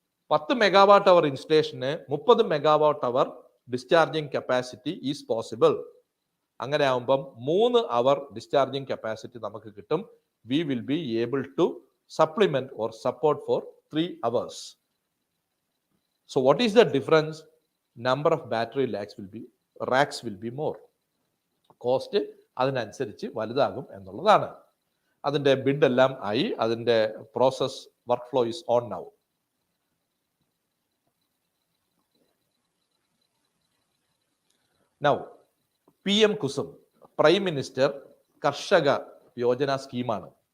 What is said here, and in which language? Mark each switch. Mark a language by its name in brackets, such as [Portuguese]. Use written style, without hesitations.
[English] 10 megawatt hour ഇൻസ്റ്റലേഷന് 30 megawatt hour discharging capacity is possible. [Malayalam] അങ്ങനെ ആകുമ്പം 3 അവർ discharging capacity നമുക്ക് കിട്ടും. [English] We will be able to supplement or support for 3 hours. So what is the difference? Number of battery racks will be more. [Malayalam] Cost അതിനനുസരിച്ച് വലുതാകും എന്നുള്ളതാണ്. അതിന്റെ bid എല്ലാം ആയി, അതിന്റെ [English] Process work flow is on now. [Malayalam] Now PM Kusum prime minister കർഷക യോജന സ്കീമാണ്.